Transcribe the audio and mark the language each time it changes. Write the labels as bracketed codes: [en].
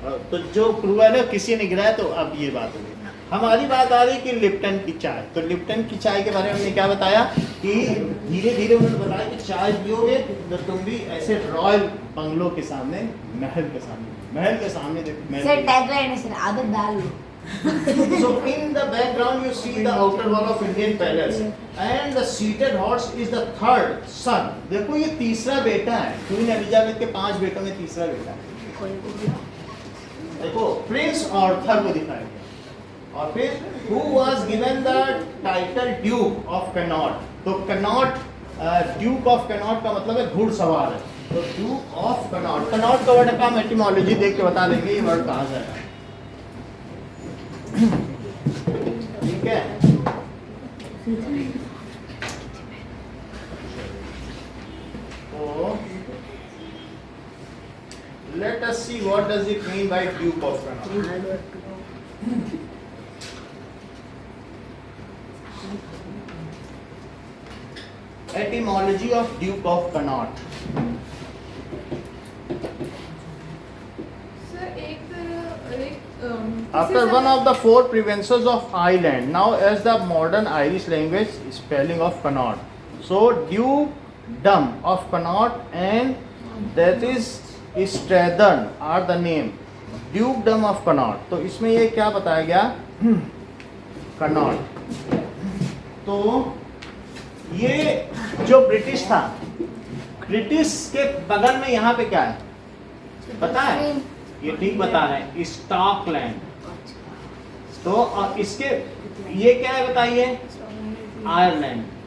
[hi] तो जो क्रूएल है किसी ने गिराया। तो अब ये बात होगी, हमारी बात आ रही कि लिप्टन की चाय। तो लिप्टन की चाय के बारे में हमने क्या बताया कि धीरे धीरे उन्होंने बताया कि चाय पियोगे तो तुम भी ऐसे रॉयल बंगलों के सामने, महल के सामने देखो, सर टैगलाइन है सर, आदत डाल लो। [en] So in the background you see the outer wall of Indian palace and the seated horse is the third son. [hi] देखो ये तीसरा बेटा है, क्वीन एलिजाबेथ के 5 बेटों में तीसरा बेटा है। देखो प्रिंस आर्थर को दिखाया गया। और फिर [en] who was given the title Duke of Connaught। [hi] तो कनॉट, ड्यूक ऑफ कनॉट का मतलब है घुड़सवार है। तो ड्यूक ऑफ कनॉट, कनॉट का वर्ड का एटिमोलॉजी देख के बता देंगे ये वर्ड कहाँ से है। ठीक है, तो [en] let us see what does it mean by Duke of Connaught। Etymology of Duke of Connaught। [hi] Sir एक [en] After one of the 4 provinces of Ireland, now as the modern Irish language spelling of Connaught. So Dukedom of Connaught and that is Strathern are the name। Dukedom of Connaught। [hi] तो इसमें ये क्या बताया गया, Connaught। तो ये जो British था, ब्रिटिश के बगल में यहाँ पे क्या है पता है? ये ठीक बता रहे हैं, स्कॉटलैंड। तो और इसके ये क्या है बताइए, आयरलैंड।